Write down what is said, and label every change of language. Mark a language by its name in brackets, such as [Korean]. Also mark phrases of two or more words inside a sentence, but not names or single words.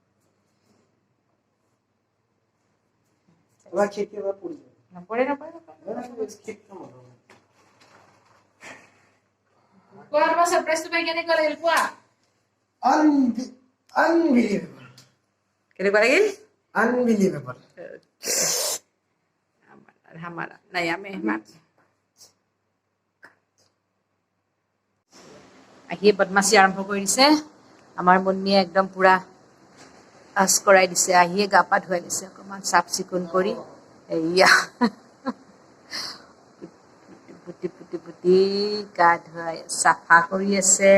[Assamese] নপৰে। কোৱা তোমাৰ সাৰপ্ৰাইজটো পাই কেনেকুৱা লাগিল কোৱা? কেনেকুৱা লাগিল? [English] Unbelievable. [Hindi] हमारा नया मेहमान। [Assamese] আহিয়ে বদমাচি আৰম্ভ কৰি দিছে। আমাৰ মুন্নিয়ে একদম পুৰা আচ কৰাই দিছে। আহিয়ে গা পা ধুৱাই দিছে, অকণমান চাফ চিকুণ কৰি। এয়া পুতি গা ধুৱাই চাফা কৰি আছে।